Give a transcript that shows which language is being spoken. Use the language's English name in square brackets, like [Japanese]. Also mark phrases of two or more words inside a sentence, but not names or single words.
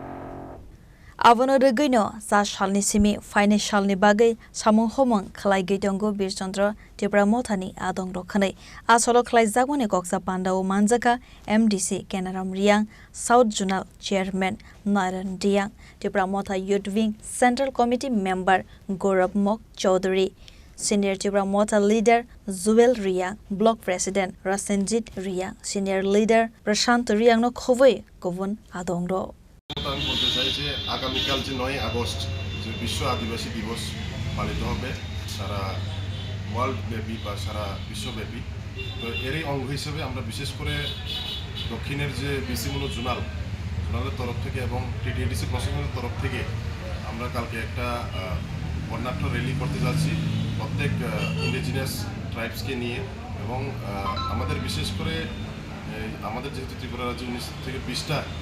[Kok Borok] आवनो रगैनो सा सालनि सिमी फाइनाइ सालनि बागै सामु हमं खलाइ गैतंगो बीरचन्द्र टिप्रा मथानि आदंग्रो खनै आसलो खलाइ जागने कक्सा पान्डाओ मानजाका एमडीसी केनाराम रियांग [English] South Zonal Chairman [Kok Borok] नारायण डियांग टिप्रा मथा [English] Youth Wing Central Committee Member [Kok Borok] गौरव मक चौधरी सीनियर टिप्रा मथा लीडर जुवेल रियांग [English] Block President [Kok Borok] रसेनजीत रियांग [English] Senior Leader [Kok Borok] प्रशांत रियांग नो खबै गुबुन आदंग्रो [Bangla] আমি বলতে চাই যে আগামীকাল যে 9 আগস্ট যে বিশ্ব আদিবাসী দিবস পালিত হবে সারা ওয়ার্ল্ড ব্যাপী বা সারা বিশ্বব্যাপী তো এরই অঙ্গ হিসেবে আমরা বিশেষ করে দক্ষিণের যে বিসিমূল জোনালের তরফ থেকে এবং টিটিডিসি প্রশাসনের তরফ থেকে আমরা কালকে একটা বর্ণাঢ্য র্যালি করতে যাচ্ছি প্রত্যেক [English] indigenous tribes-ke [Bangla] নিয়ে এবং আমাদের বিশেষ করে আমাদের যেহেতু ত্রিপুরা রাজ্যে 19 থেকে 20টা